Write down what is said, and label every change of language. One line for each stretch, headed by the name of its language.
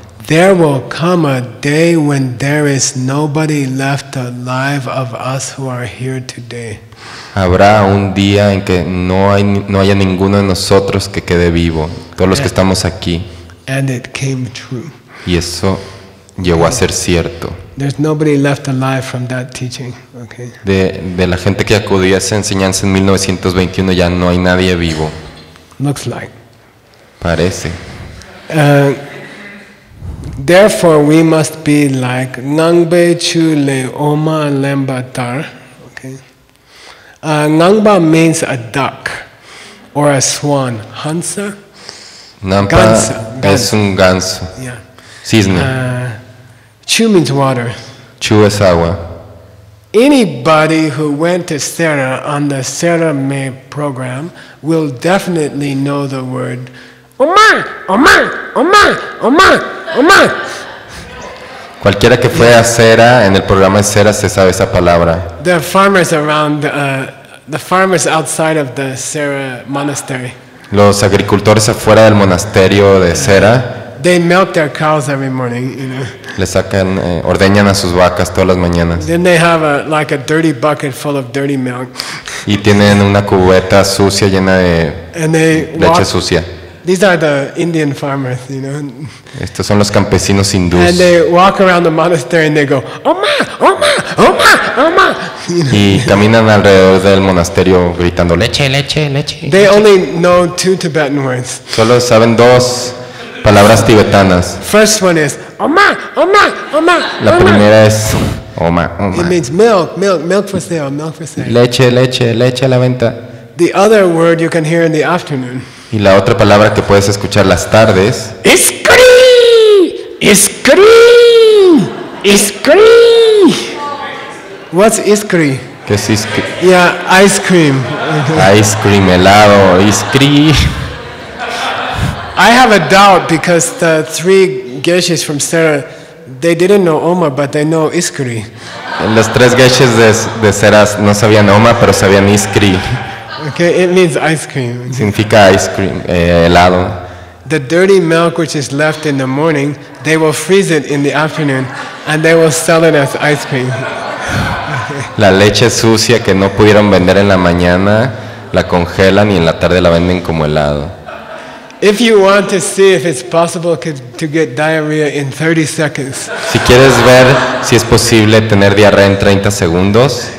English: there will come a day when there is nobody left alive of us who are here today.
Spanish: habrá un día en que no haya ninguno de nosotros que quede vivo, todos los que estamos aquí.
English: And it came true.
Spanish: Y eso llegó a ser cierto.
English: There's nobody left alive from that teaching. Okay.
Spanish: De la gente que acudió a esa enseñanza en 1921 ya no hay nadie vivo,
English: Looks like.
Spanish: parece.
English: Therefore, we must be like
Tibetan: Ngangbe Chule Oma Lembatar.
English: Okay. Ngangba means a duck or a swan. Hansa? Nampa
Spanish: Ganso. es un ganso,
English: Yeah.
Spanish: cisne.
English: Chu means water.
Spanish: Chu es agua.
English: Anybody who went to Sarah on the Sarah May program will definitely know the word Omar, Omar, Omar, Omar, Omar.
Spanish: Cualquiera que fue a Cera, en el programa de Cera se sabe esa palabra.
English: The farmers around, the farmers outside of the Sarah monastery,
Spanish: Los agricultores afuera del monasterio de Cera
English: they milk their cows every morning, you know.
Spanish: le sacan, ordeñan a sus vacas todas las mañanas
English: Then they have like a dirty bucket full of dirty milk,
Spanish: y tienen una cubeta sucia llena de
English: and they
Spanish: leche
English: walk.
Spanish: sucia.
English: These are the Indian farmers, you know.
Spanish: Estos son los campesinos
English: And
Spanish: hindús
English: they walk around the monastery and they go, Oma, Oma, Oma, Oma. You know.
Spanish: y caminan alrededor del monasterio gritando leche, leche, leche.
English: They only know 2 Tibetan words.
Spanish: Solo saben 2 palabras tibetanas.
English: First one is Oma, Oma, Oma,
Spanish: La
Tibetan: Oma.
Spanish: primera es oma,
English: It
Spanish: oma.
English: means milk, milk, milk for sale, milk for sale.
Spanish: Leche, leche, leche a la venta.
English: The other word you can hear in the afternoon.
Spanish: Y la otra palabra que puedes escuchar las tardes
English: Iskri! Iskri! Iskri! What's iskri?
Spanish: que es
English: Yeah, ice cream. ice cream,
Spanish: helado, iskri.
English: I have a doubt because the 3 geshes from Sarah, they didn't know Oma, but they know iskri.
Spanish: Los 3 geshes de Ceras no sabían oma, pero sabían iskri.
English: Okay, it means ice cream.
Spanish: Significa ice cream, helado.
English: The dirty milk which is left in the morning, they will freeze it in the afternoon and they will sell it as ice cream.
Spanish: La leche sucia que no pudieron vender en la mañana, la congelan y en la tarde la venden como helado.
English: If you want to see if it's possible to get diarrhea in 30 seconds,
Spanish: Si quieres ver si es posible tener diarrea en 30 segundos,